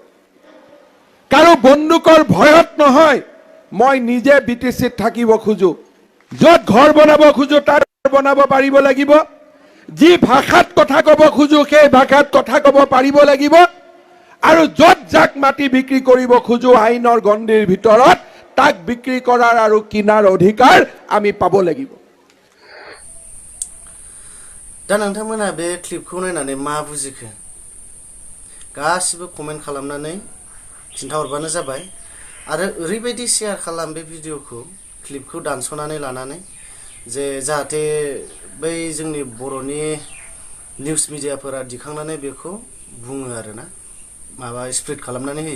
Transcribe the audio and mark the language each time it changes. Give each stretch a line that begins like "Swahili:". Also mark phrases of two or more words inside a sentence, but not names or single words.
Assamese: কাৰো বন্দুকৰ ভয়ত নহয়, মই নিজে বিটিচিত থাকিব খোজো, য'ত ঘৰ বনাব খোজো তাৰ বনাব পাৰিব লাগিব, যি ভাষাত কথা ক'ব খোজো সেই ভাষাত কথা ক'ব পাৰিব লাগিব, আৰু য'ত যাক মাটি বিক্ৰী কৰিব খোজো আইনৰ গণ্ডিৰ ভিতৰত তাক বিক্ৰী কৰাৰ আৰু কিনাৰ অধিকাৰ আমি পাব লাগিব।
Bodo: दा नोंथांमोना बे क्लिपखौ नायनानै मा बुजिखो गासिबो कमेन्ट खालामनानै खिन्थाहरबानो जाबाय। आरो ओरैबायदि शेयार खालाम बे भिडिअखौ, क्लिपखौ दानस'नानै लानानै, जे जाहाथे बै जोंनि बर'नि निउस मिडियाफोरा दिखांनानै बेखौ बुङो आरोना, माबा स्प्रेड खालामनानै होयो।